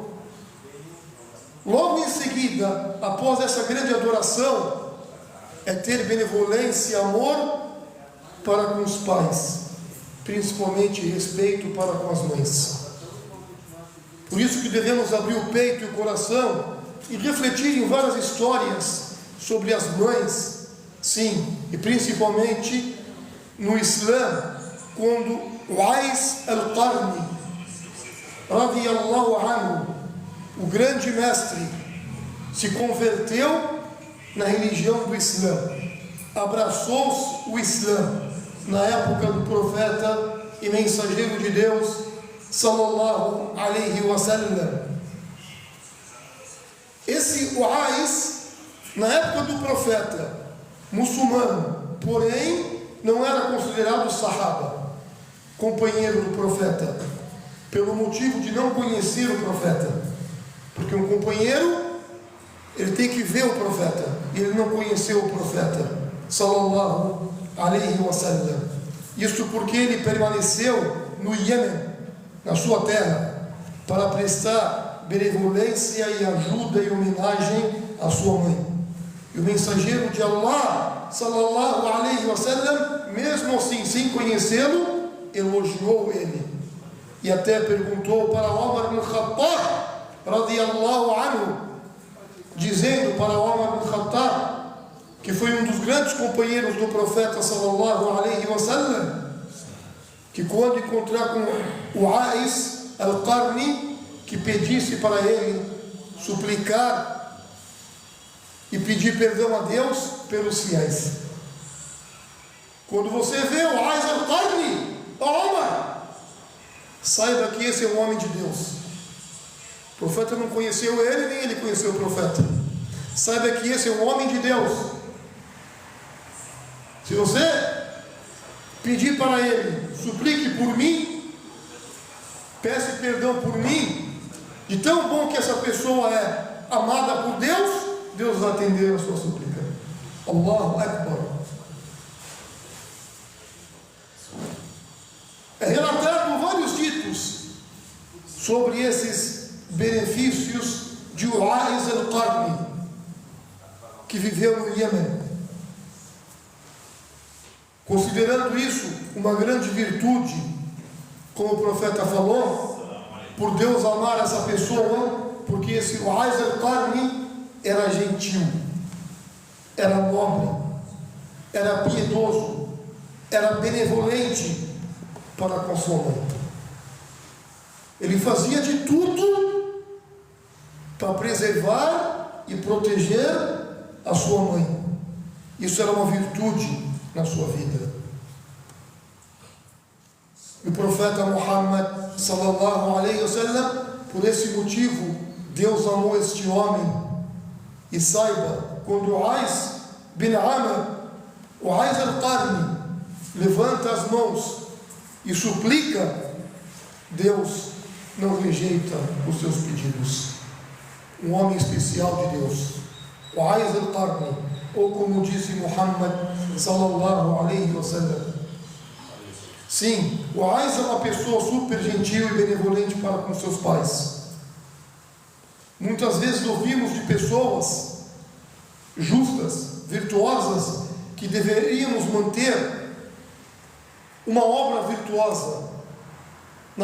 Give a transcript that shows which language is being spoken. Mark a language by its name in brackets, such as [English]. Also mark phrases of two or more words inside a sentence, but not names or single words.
[Portuguese] Logo em seguida, após essa grande adoração, é ter benevolência e amor para com os pais, principalmente respeito para com as mães. Por isso que devemos abrir o peito e o coração e refletir em várias histórias sobre as mães, sim, e principalmente no Islã, quando Uwais al-Qarni, [Arabic] رضي الله عنه, [Portuguese] o grande mestre, se converteu na religião do Islã, abraçou o Islã na época do profeta e mensageiro de Deus, [Arabic] صلى الله عليه وسلم. [Portuguese] Esse Uwais, na época do profeta, muçulmano, porém não era considerado sahaba, companheiro do profeta, pelo motivo de não conhecer o profeta, porque um companheiro, ele tem que ver o profeta, e ele não conheceu o profeta, [Arabic] صلى الله عليه وسلم. [Portuguese] Isso porque ele permaneceu no Iêmen, na sua terra, para prestar benevolência e ajuda e homenagem à sua mãe. E o mensageiro de Allah, [Arabic] صلى الله عليه وسلم, [Portuguese] mesmo assim, sem conhecê-lo, elogiou ele. E até perguntou para Omar ibn Khattab, [Arabic] رضي الله عنه, [Portuguese] dizendo para Omar ibn Khattab, que foi um dos grandes companheiros do profeta, [Arabic] صلى الله عليه وسلم, [Portuguese] que quando encontrar com o Uwais al-Qarni, que pedisse para ele suplicar e pedir perdão a Deus pelos fiéis. Quando você vê o Uwais al-Qarni, Omar, saiba que esse é o homem de Deus. O profeta não conheceu ele, nem ele conheceu o profeta. Saiba que esse é um homem de Deus. Se você pedir para ele, suplique por mim, peça perdão por mim, de tão bom que essa pessoa é amada por Deus, Deus vai atender a sua súplica. [Arabic] الله أكبر. [Portuguese] É relatado vários ditos sobre esses benefícios de Uwais al-Qarni, que viveu no Iêmen, considerando isso uma grande virtude, como o profeta falou, por Deus amar essa pessoa, porque esse Uwais al-Qarni era gentil, era nobre, era piedoso, era benevolente para com sua mãe. Ele fazia de tudo para preservar e proteger a sua mãe. Isso era uma virtude na sua vida. E o profeta Muhammad, [Arabic] صلى الله عليه وسلم, [Portuguese] por esse motivo, Deus amou este homem. E saiba, quando Uwais bin Amr, Uwais al-Qarni, levanta as mãos e suplica, Deus não rejeita os seus pedidos. Um homem especial de Deus, Uwais al-Qarni, ou como disse Muhammad [Arabic] صلى الله عليه وسلم. [Portuguese] Sim, Uwais é uma pessoa super gentil e benevolente para com seus pais. Muitas vezes ouvimos de pessoas justas, virtuosas, que deveríamos manter uma obra virtuosa na